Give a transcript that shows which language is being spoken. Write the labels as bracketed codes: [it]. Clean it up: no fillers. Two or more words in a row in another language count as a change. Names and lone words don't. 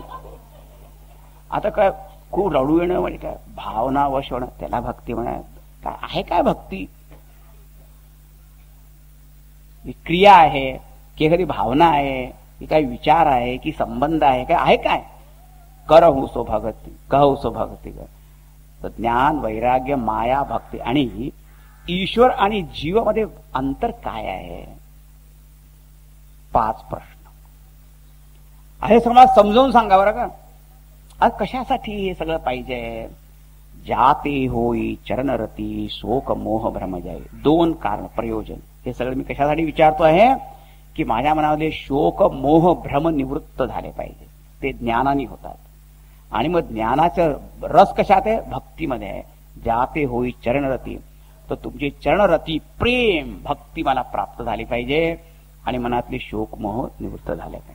[mr] आता काय खूप रडू येणं म्हणजे काय? भावना वश होणं, त्याला भक्ती म्हणा. काय आहे काय भक्ती? क्रिया आहे की एखादी भावना आहे की काही विचार आहे की संबंध आहे, काय आहे काय? [awa] करहु सो भगती, कहू सो भगती. [mr] तर ज्ञान, वैराग्य, माया, भक्ती आणि ईश्वर आणि जीवामध्ये अंतर काय आहे? 5 प्रश्न आहे. समाज समजावून सांगा बरं का. आज कशासाठी हे सगळं पाहिजे? [awa] जाते होई चरणरती शोक मोह भ्रमजय. [mr] 2 कारण, प्रयोजन. हे सगळं मी कशासाठी विचारतो आहे की माझ्या मनामध्ये शोक मोह भ्रम निवृत्त झाले पाहिजे. ते ज्ञानाने होतात. आणि मग ज्ञानाचं रस कशात आहे? भक्तीमध्ये आहे. [awa] जाते होई चरणरती. [mr] तर तुमची चरणरती प्रेम भक्ती मला प्राप्त झाली पाहिजे आणि मनातले शोक मोह निवृत्त झाले पाहिजे.